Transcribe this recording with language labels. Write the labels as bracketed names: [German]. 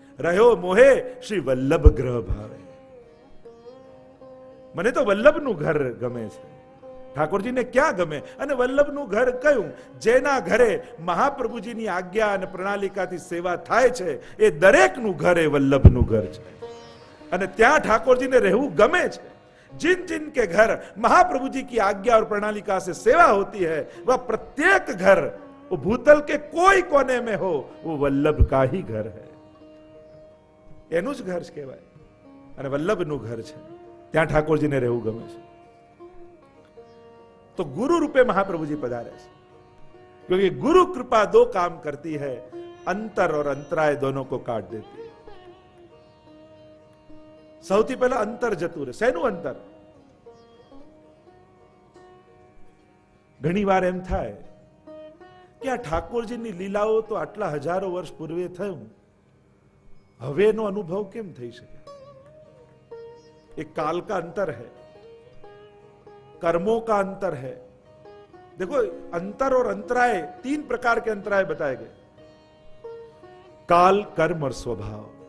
[Gujarati] રહ્યો મોહે શ્રી વલ્લભ ગ્રહ ભાવે. મને તો વલ્લભનું ઘર ગમે છે. ઠાકોરજીને ક્યાં ગમે? અને વલ્લભનું ઘર કયું? જેના ઘરે મહાપ્રભુજીની આજ્ઞા અને પ્રણાલિકાથી સેવા થાય છે એ દરેકનું ઘર એ વલ્લભનું ઘર છે. અને ત્યાં ઠાકોરજીને રહેવું ગમે છે. [Hindi] जिन जिन के घर महाप्रभु जी की आज्ञा और प्रणालिका से सेवा होती है वह प्रत्येक घर वो भूतल के कोई कोने में हो वो वल्लभ का ही घर है. [Gujarati] એનું જ ઘર કહેવાય અને વલ્લભનું ઘર છે. ત્યાં ઠાકોરજીને રહેવું ગમે છે. [Hindi] तो गुरु रूपे महाप्रभु जी पधारे છે. क्योंकि गुरु कृपा दो काम करती है, अंतर और अंतराय दोनों को काट देती है. [Gujarati] સૌથી પહેલા અંતર જતું રહે. શેનું અંતર? ઘણી વાર એમ થાય કે આ ઠાકોરજીની લીલાઓ તો આટલા હજારો વર્ષ પૂર્વે થયું, હવેનો અનુભવ કેમ થઈ શકે? [Hindi] एक काल का अंतर है, कर्मों का अंतर है. देखो, अंतर और अंतराय, 3 प्रकार के अंतराय बताए गए: काल, कर्म और स्वभाव.